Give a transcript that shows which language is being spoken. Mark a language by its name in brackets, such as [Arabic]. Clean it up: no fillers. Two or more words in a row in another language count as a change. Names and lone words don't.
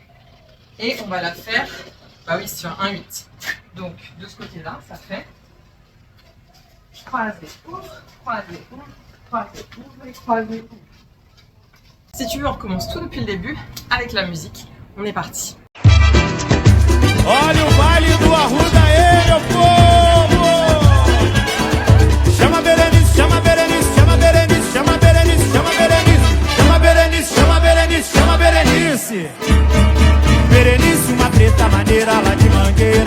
[French] Et on va la faire, bah oui, sur un 8. Donc, de ce côté-là, ça fait croisé, ouvre, croisé, ouvre, croisé, ouvre, croisé, ouvre. Si tu veux, on recommence tout depuis le début avec la musique. On est parti. [Portuguese] Olha o baile do Arruda aí, meu povo! Chama Berenice, chama Berenice, chama Berenice, chama Berenice, chama Berenice, chama Berenice, chama Berenice, chama Berenice. Berenice, uma treta maneira lá de Mangueira.